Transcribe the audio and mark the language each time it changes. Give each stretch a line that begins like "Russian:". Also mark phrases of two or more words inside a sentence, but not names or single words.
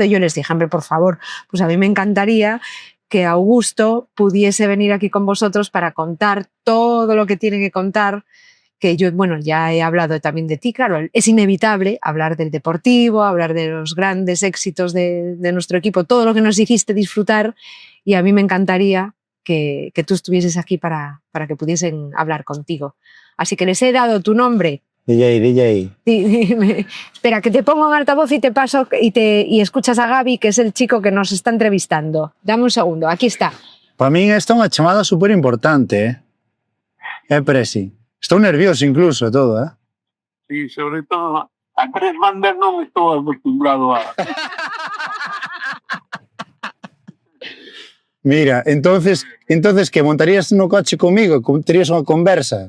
Spanish: Y yo les dije, hombre, por favor, pues a mí me encantaría que Augusto pudiese venir aquí con vosotros para contar todo lo que tiene que contar, que yo, bueno, ya he hablado también de ti, claro, es inevitable hablar del Deportivo, hablar de los grandes éxitos de nuestro equipo, todo lo que nos hiciste disfrutar, y a mí me encantaría que tú estuvieses aquí para que pudiesen hablar contigo. Así que les he dado tu nombre. DJ. Espera, que te pongo en altavoz y te paso y escuchas a Gaby, que es el chico que nos está entrevistando. Dame un segundo, aquí está.
Galician: Para min esta é unha chamada super importante, presi. Estou nervioso incluso e todo, Sí, sobre todo a Tres Bandas non estou acostumbrado a... Mira, entonces que montarías no coche comigo, terías unha conversa?